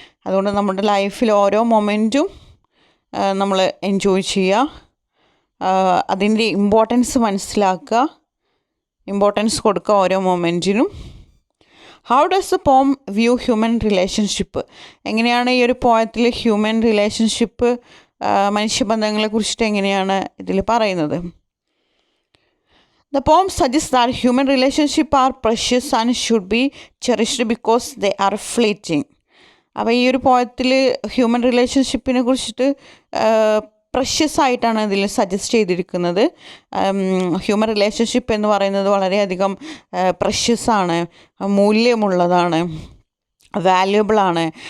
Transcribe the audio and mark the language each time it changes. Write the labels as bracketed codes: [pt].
[ml] അതുകൊണ്ട് നമ്മുടെ ലൈഫിൽ ഓരോ മൊമെൻറ്റും നമ്മൾ എൻജോയ് ചെയ്യുക, അതിൻ്റെ ഇമ്പോർട്ടൻസ് മനസ്സിലാക്കുക, ഇമ്പോർട്ടൻസ് കൊടുക്കുക ഓരോ മൊമെൻറ്റിനും. [en] How does the poem view human relationship? [ml] എങ്ങനെയാണ് ഈ ഒരു പോയത്തിൽ ഹ്യൂമൻ റിലേഷൻഷിപ്പ്, മനുഷ്യബന്ധങ്ങളെ കുറിച്ചിട്ട് എങ്ങനെയാണ് ഇതിൽ പറയുന്നത്? [en] The poem suggests that human relationships are precious and should be cherished because they are fleeting. [ml] അപ്പോൾ ഈ ഒരു പോയത്തിൽ ഹ്യൂമൻ റിലേഷൻഷിപ്പിനെ കുറിച്ചിട്ട് പ്രഷ്യസ് ആയിട്ടാണ് ഇതിൽ സജസ്റ്റ് ചെയ്തിരിക്കുന്നത്. ഹ്യൂമൻ റിലേഷൻഷിപ്പ് എന്ന് പറയുന്നത് വളരെയധികം പ്രഷ്യസാണ്, മൂല്യമുള്ളതാണ്, വാല്യുബിളാണ്.